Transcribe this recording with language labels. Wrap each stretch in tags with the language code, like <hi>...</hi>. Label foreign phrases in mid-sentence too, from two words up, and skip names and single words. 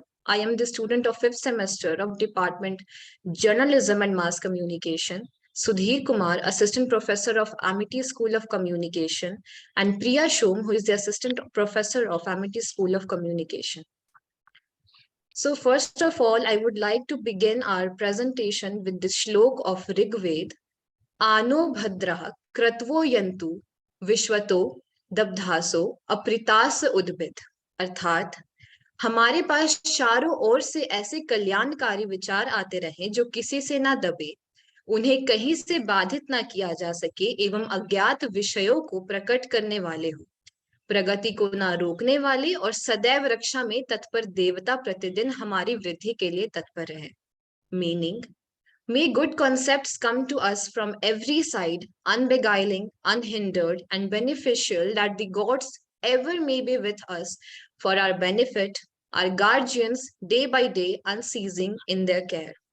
<en>I am the student of 5th semester of Department Journalism and Mass Communication. Sudhir Kumar, Assistant Professor of Amity School of Communication, and Priya Shom, who is the Assistant Professor of Amity School of Communication. So first of all, I would like to begin our presentation with the shlok of Rigved,</en> <sa>आ नो भद्राः क्रतवो यन्तु विश्वतो ऽदब्धासो अपरीतास उद्भिदः,</sa> <hi>अर्थात हमारे पास चारों ओर से ऐसे कल्याणकारी विचार आते रहे जो किसी से ना दबे, उन्हें कहीं से बाधित ना किया जा सके एवं अज्ञात विषयों को प्रकट करने वाले हो, प्रगति को ना रोकने वाले और सदैव रक्षा में तत्पर देवता प्रतिदिन हमारी वृद्धि के लिए तत्पर रहे.</hi> <en>Meaning, may good concepts come to us from every side, unbeguiling, unhindered, and beneficial, that the gods ever may be with us for our benefit, our guardians day by day unceasing in their care.</en>